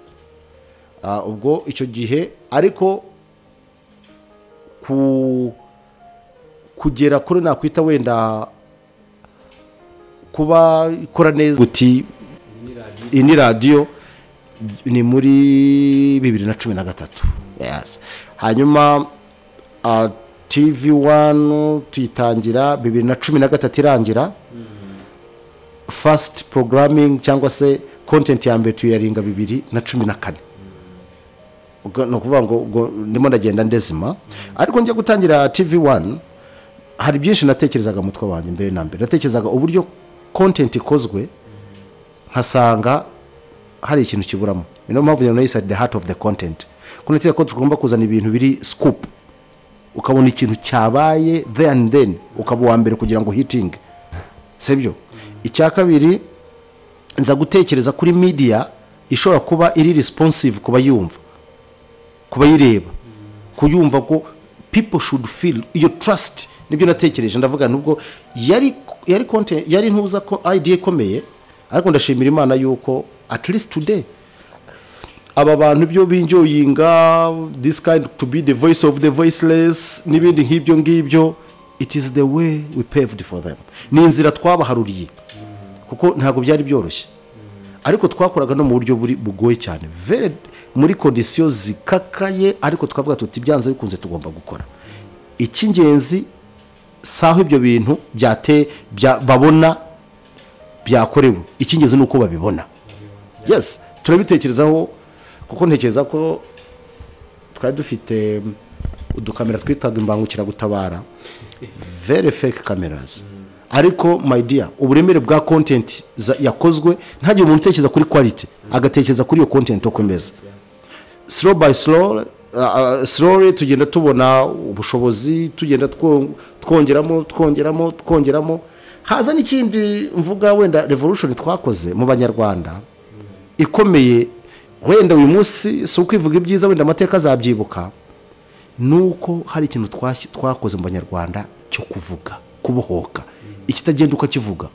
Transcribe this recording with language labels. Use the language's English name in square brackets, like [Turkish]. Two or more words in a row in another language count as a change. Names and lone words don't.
[Kinyarwanda] Ubwo icyo gihe ariko kugera kuri nakwita wenda kuba ikora neza guti ini radio ni muri 2013. [English] Yes. [Kinyarwanda] Hanyuma TV1 tuyitangira 2013 irangira. [English] First programming [Kinyarwanda] cyangwa se content ya mbere tuyaringa 2014. No kuvuga ngo ndimo ndagenda ndezima, ariko njya gutangira TV1 hari byinshi natekerezaga mutwe wanjye mbere na mbere. Natekerezaga uburyo content ikozwe, nkasanga hari ikintu kiburamo. Niyo mpamvu nyine nayise [English] the heart of the content. [Kinyarwanda] Kunetse ko tugomba kuzana ibintu biri scoop, ukabona ikintu cyabaye [English] there and then [Kinyarwanda] ukaba wa mbere kugira ngo hitting. Sebyo icya kabiri, nza gutekereza kuri media ishobora kuba iri responsive kuba yumva, kuba yireba, kuyumva ko [English] people should feel your trust. [Kinyarwanda] Nibyo natekereje, ndavuga nubwo yari content, yari ntuza ko idea ikomeye, ariko ndashimira Imana yuko [English] at least today [Kinyarwanda] aba bantu byo binjoyinga [English] this kind to be the voice of the voiceless [Kinyarwanda] n'ibindi nk'ibyo ngibyo, [English] it is the way we paved for them. [Kinyarwanda] Ni inzira twabaharuriye, kuko ntago byari byoroshye, ariko twakoraga no mu buryo bugoye cyane, very muri conditions zikakaye, ariko tukavuga tuti byanze bikunze tugomba gukora icy'ingenzi. Saho ibyo bintu babona byakorewe, icy'ingenzi nuko babibona. Yes, turabitekerezaho, kuko ntekereza ko twari dufite udukamera twitaga imbangukira gutabara, [English] very fake cameras. [Kinyarwanda] Ariko [English] my dear, [Kinyarwanda] uburemere bwa content yakozwe ntagiye umuntu utekereza kuri quality, agatekereza kuri iyo content uko imeze. [English] Slow by slow, slowly [Kinyarwanda] tugenda tubona ubushobozi, tugenda twongeramo. Haza n'ikindi mvuga wenda revolution twakoze mu Banyarwanda ikomeye, wenda uyu munsi si ukwivuga ibyiza, wenda amateka azabyibuka, nuko hari ikintu twakoze mu Banyarwanda cyo kuvuga, kubohoka, ikitagenda ukakivuga.